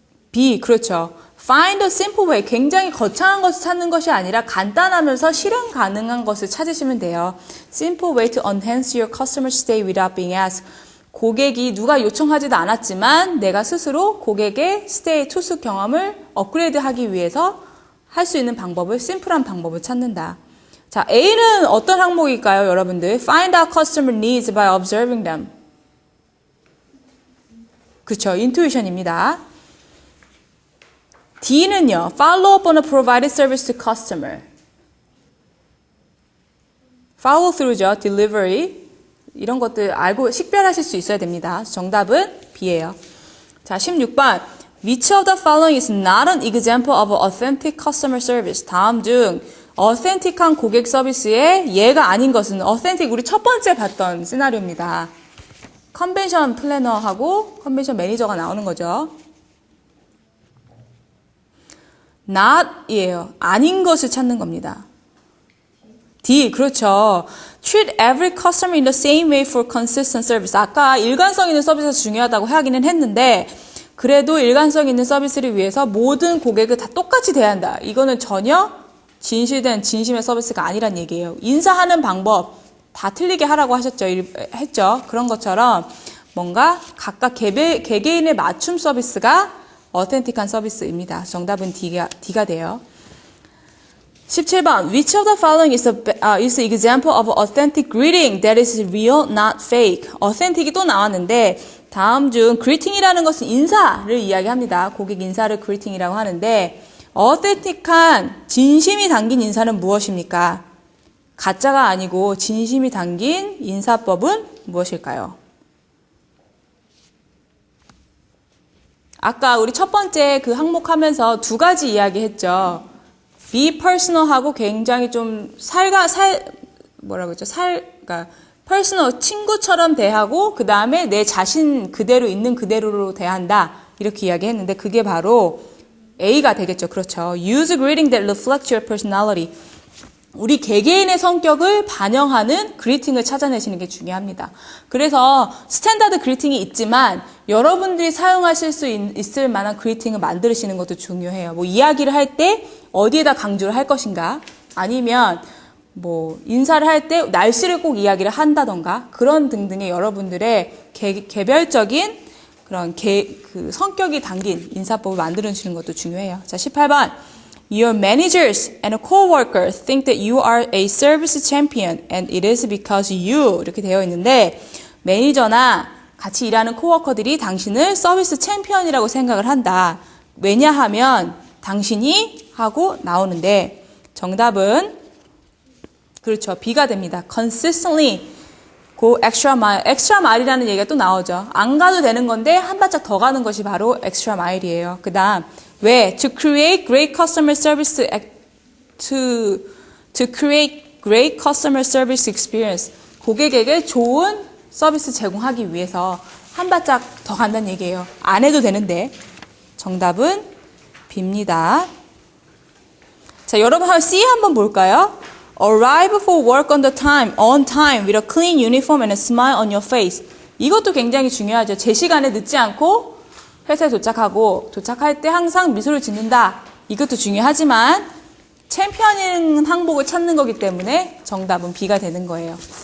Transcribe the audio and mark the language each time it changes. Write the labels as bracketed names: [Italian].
[English] B, 그렇죠. Find a simple way. [Korean] 굉장히 거창한 것을 찾는 것이 아니라 간단하면서 실행 가능한 것을 찾으시면 돼요. [English] Simple way to enhance your customer stay without being asked. [Korean] 고객이 누가 요청하지도 않았지만 내가 스스로 고객의 스테이 투숙 경험을 업그레이드하기 위해서 할 수 있는 방법을, 심플한 방법을 찾는다. 자, A는 어떤 항목일까요, 여러분들? [English] Find out customer needs by observing them. [Korean] 그렇죠. 인투이션입니다. [English] D는요, follow up on a provided service to customer. follow through죠, delivery. [Korean] 이런 것들 알고 식별하실 수 있어야 됩니다. 정답은 B예요. 자, 16번. [English] Which of the following is not an example of authentic customer service? [Korean] 다음 중 authentic한 고객 서비스의 예가 아닌 것은 authentic 우리 첫 번째 봤던 시나리오입니다. 컨벤션 플래너하고 컨벤션 매니저가 나오는 거죠. not이에요. 아닌 것을 찾는 겁니다. D, 그렇죠. [English] Treat every customer in the same way for consistent service. [Korean] 아까 일관성 있는 서비스가 중요하다고 하기는 했는데 그래도 일관성 있는 서비스를 위해서 모든 고객을 다 똑같이 대한다. 이거는 전혀 진심의 서비스가 아니란 얘기예요. 인사하는 방법 다 틀리게 하라고 했죠. 그런 것처럼 뭔가 각각 개개인의 맞춤 서비스가 어텐틱한 서비스입니다. 정답은 D가 돼요. 17번. [English] Which of the following is an example of authentic greeting that is real, not fake? [Korean] authentic이 또 나왔는데 다음 중 greeting이라는 것은 인사를 이야기합니다. 고객 인사를 greeting이라고 하는데 authentic한 진심이 담긴 인사는 무엇입니까? 가짜가 아니고 진심이 담긴 인사법은 무엇일까요? 아까 우리 첫 번째 그 항목 하면서 두 가지 이야기 했죠. be personal하고 굉장히 좀 그러니까 personal, 친구처럼 대하고 그 다음에 내 자신 그대로 있는 그대로로 대한다. 이렇게 이야기했는데 그게 바로 A가 되겠죠. 그렇죠. [English] Use greeting that reflects your personality. [Korean] 우리 개개인의 성격을 반영하는 그리팅을 찾아내시는 게 중요합니다. 그래서 스탠다드 그리팅이 있지만 여러분들이 사용하실 수 있을 만한 그리팅을 만드시는 것도 중요해요. 뭐 이야기를 할 때 어디에다 강조를 할 것인가 아니면 뭐 인사를 할 때 날씨를 꼭 이야기를 한다던가 그런 등등의 여러분들의 개별적인 그런 그 성격이 담긴 인사법을 만들어주시는 것도 중요해요. 자, 18번. [English] Your managers and co-workers think that you are a service champion and it is because you [Korean] 이렇게 되어 있는데 매니저나 같이 일하는 코워커들이 당신을 서비스 챔피언이라고 생각을 한다. 왜냐하면 당신이 하고 나오는데 정답은 그렇죠. B가 됩니다. [English] consistently go extra mile. [Korean] extra mile이라는 얘기가 또 나오죠. 안 가도 되는 건데 한 발짝 더 가는 것이 바로 extra mile이에요. 그 다음 왜? [English] to create great customer service to create great customer service experience. [Korean] 고객에게 좋은 서비스 제공하기 위해서 한 발짝 더 간다는 얘기예요. 안 해도 되는데 정답은 B입니다. 자, 여러분 C 한번 볼까요? [English] Arrive for work on time with a clean uniform and a smile on your face. [Korean] 이것도 굉장히 중요하죠. 제 시간에 늦지 않고 회사에 도착하고 도착할 때 항상 미소를 짓는다. 이것도 중요하지만 챔피언인 항복을 찾는 거기 때문에 정답은 B가 되는 거예요.